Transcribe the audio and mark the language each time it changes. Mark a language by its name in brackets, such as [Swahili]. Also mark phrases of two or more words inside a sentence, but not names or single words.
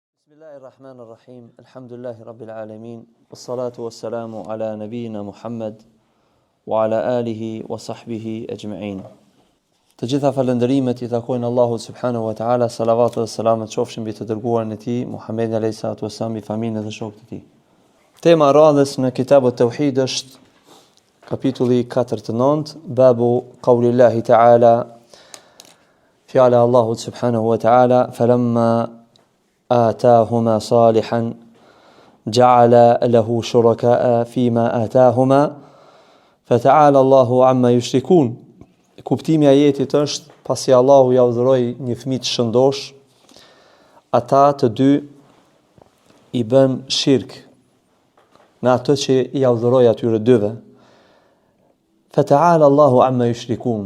[Arabic] بسم الله الرحمن الرحيم. الحمد لله رب العالمين. والصلاة والسلام على نبينا محمد وعلى آله وصحبه أجمعين. [Albanian] Të gjitha falënderimet I takojnë Allahut [Arabic] سبحانه وتعالى, [Albanian] salavatu dhe selamet qofshin mbi të dërguarin e tij, Muhammedin [Arabic] عليه الصلاة والسلام, [Albanian] mbi familjen dhe shokët e tij. Tema e radhës në kitabut Tauhid është kapitulli 49, [Arabic] باب قول الله تعالى, [Albanian] fjala Allahut [Arabic] سبحانه وتعالى، فلما آتاهما صالحا جعل له شركاء فيما آتاهما فتعالى الله عما يشركون. [Albanian] Kuptimi I ajetit është pasi Allahu ja udhëroi një fëmijë të shëndosh, ata të dy I bën shirk në atë që ja udhëroi atyre dyve. [Arabic] فتعالى الله عما يشركون.